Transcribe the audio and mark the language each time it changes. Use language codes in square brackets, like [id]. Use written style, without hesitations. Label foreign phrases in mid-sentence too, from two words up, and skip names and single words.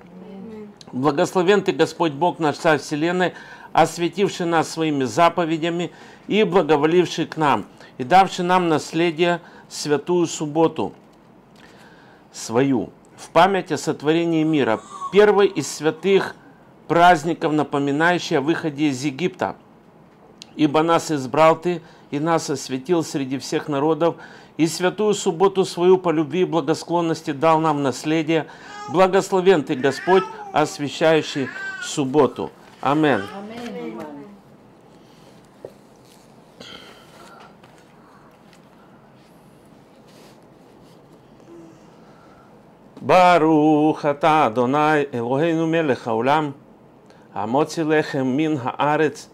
[ru] Благословен Ты, Господь Бог, наш Царь Вселенной, осветивший нас своими заповедями и благоволивший к нам, и давший нам наследие святую субботу свою, в память о сотворении мира, первый из святых праздников, напоминающий о выходе из Египта. Ибо нас избрал Ты, и нас осветил среди всех народов, и святую субботу свою по любви и благосклонности дал нам наследие. Благословен Ты, Господь, освящающий субботу. Аминь. [he] ברוך אתה אדוני אלוהינו מלך העולם המוציא לחם מן הארץ.